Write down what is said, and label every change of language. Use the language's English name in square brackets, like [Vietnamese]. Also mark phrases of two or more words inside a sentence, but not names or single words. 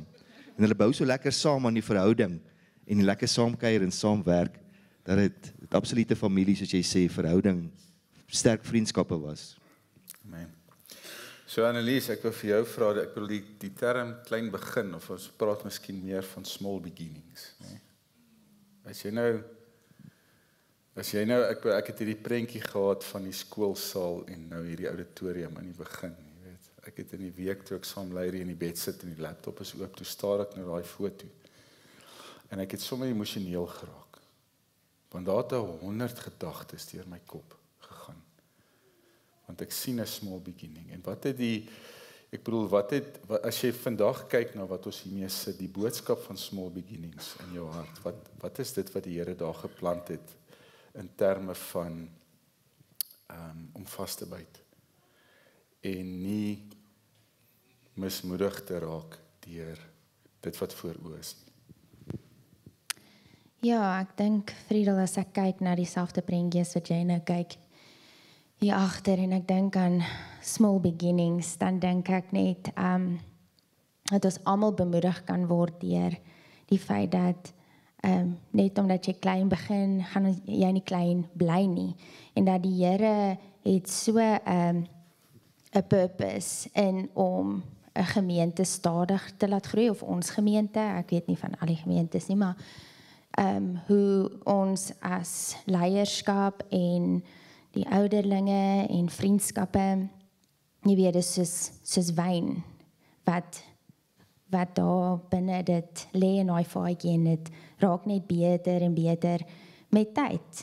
[Afrikaans] En hulle bou so lekker saam aan die verhouding en die lekker saamkuier en saamwerk dat dit absolute familie soos jy sê, verhouding, sterk vriendskappe was. Amen. So Annelies, ek wil vir jou vra, ek bedoel die term klein begin of ons praat miskien meer van [English] small beginnings, [Afrikaans] nee? As jy nou ek het hierdie prentjie gehad van die skoolsaal en nou hierdie auditorium in die begin, jy weet. Ek het in die week toe ek saam Larry in die bed sit en die laptop is oop, toe staar ek na daai foto. En ek het sommer emosioneel geraak. Want daar het 100 gedagtes deur my kop gegaan. Want ek sien 'n [English] small beginning. [Afrikaans] En as jy vandag kyk na wat ons hiermee sit, die boodskap van [English] small beginnings [Afrikaans] in jou hart, wat is dit wat die Here daar geplant het in terme van om vas te byt en nie mismoedig te raak deur dit wat voor oë is nie. Ja, ek dink Friedel, as ek kyk na dieselfde prentjies wat jy nou kyk hier agter en ek dink aan [English] small beginnings, [Afrikaans] dan dink ek net dat ons almal bemoedig kan word deur die feit dat net omdat jy klein begin, gaan jy nie klein bly nie. En dat die Here het so 'n purpose in om 'n gemeente stadig te laat groei, of ons gemeente, ek weet nie van al die gemeentes nie, maar hoe ons as leierskap en die ouderlinge en vriendskappe, jy weet, dis soos wyn, wat daar binne dit lê in daai vaatjie en dit raak net beter en beter met tyd.